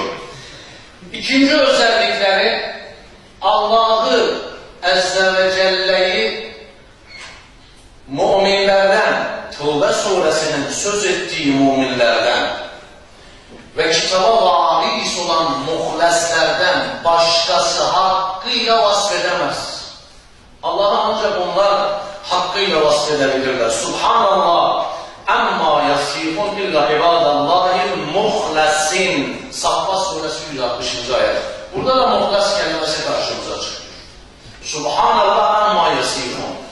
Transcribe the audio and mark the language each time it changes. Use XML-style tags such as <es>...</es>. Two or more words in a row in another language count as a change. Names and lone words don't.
<tr>İkinci özellikleri Allah'ı</tr> <ar>عز وجل'yi</ar> <tr>müminlerden, Tevbe suresinin söz ettiği müminlerden ve kitaba varis olan muhleslerden başkası hakkıyla vasfedemez. Allah'a ancak onlar hakkıyla vasfedebilirler.</tr> <ar>سبحان الله عما يصفون إلا عباد الله المخلصين.</ar> <tr>Saffa suresi 160. ayet. Burada da muhles kelimesi karşımıza çıkıyor.</tr> <ar>سبحان الله عما يصفون.</ar>